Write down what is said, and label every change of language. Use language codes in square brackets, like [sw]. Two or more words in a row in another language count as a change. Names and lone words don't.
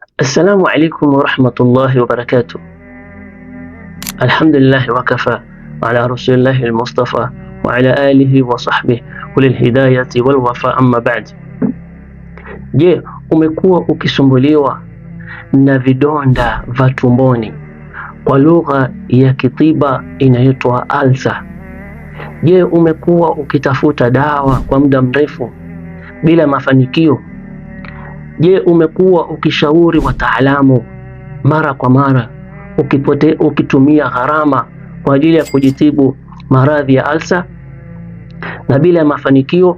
[ar] السلام عليكم ورحمة الله وبركاته. الحمد لله وكفى وعلى رسول الله المصطفى وعلى آله وصحبه أولي الهداية والوفا، أما بعد. [sw] Je, umekuwa ukisumbuliwa na vidonda vya tumboni? Kwa lugha ya kitiba inaitwa alsa. Je, umekuwa ukitafuta dawa kwa muda mrefu bila mafanikio? Je, umekuwa ukishauri wataalamu mara kwa mara ukitumia gharama kwa ajili ya kujitibu maradhi ya alsa na bila mafanikio?